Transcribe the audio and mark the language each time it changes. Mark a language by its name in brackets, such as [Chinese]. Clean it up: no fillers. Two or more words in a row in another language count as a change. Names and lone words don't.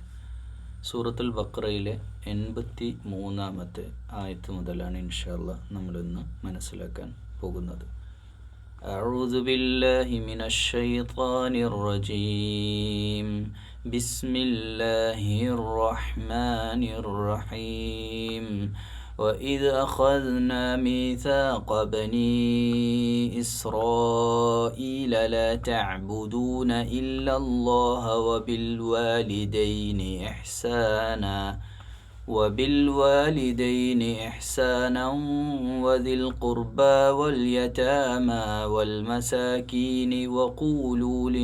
[Malayalam] സൂറത്തുൽ ബഖറയിലെ 83-ാമത്തെ ആയത്ത് മുതലാണ് [Arabic] إن شاء الله [Malayalam] നമ്മളിന്ന് മനസ്സിലാക്കാൻ പോകുന്നത്. [Arabic] أعوذ بالله من الشيطان الرجيم. بسم الله الرحمن الرحيم. وَإِذْ أَخَذْنَا مِيثَاقَ بَنِي إِسْرَائِيلَ لَا تَعْبُدُونَ إِلَّا اللَّهَ وَبِالْوَالِدَيْنِ إِحْسَانًا وَذِي الْقُرْبَى وَالْيَتَامَى وَالْمَسَاكِينِ وَقُولُوا